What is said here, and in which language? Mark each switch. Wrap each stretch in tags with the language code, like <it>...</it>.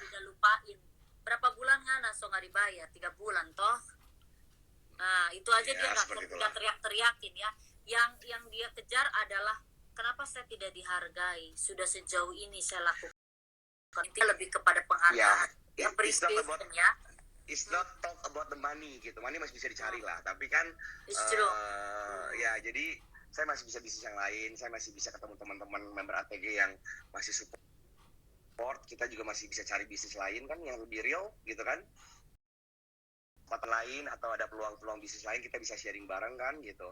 <id>udah lupain. Berapa bulan kan langsung nggak dibayar? 3 bulan toh. Nah, itu aja Ya, dia seperti nggak itulah. teriak-teriakin ya. Yang dia kejar adalah kenapa saya tidak dihargai? Sudah sejauh ini saya lakukan. Itu lebih kepada Ya, penghargaan,</id> <en>it's not about appreciation ya. it's not talk about the money gitu.</en> <id>Money masih bisa dicari lah,</id> <en>tapi kan It's true.</en> <id>ya jadi saya masih bisa bisnis yang lain, saya masih bisa ketemu teman-teman member ATG yang masih support, kita juga masih bisa cari bisnis lain kan yang lebih real gitu kan. Tempat lain atau ada peluang-peluang bisnis lain kita bisa sharing bareng kan gitu.</id>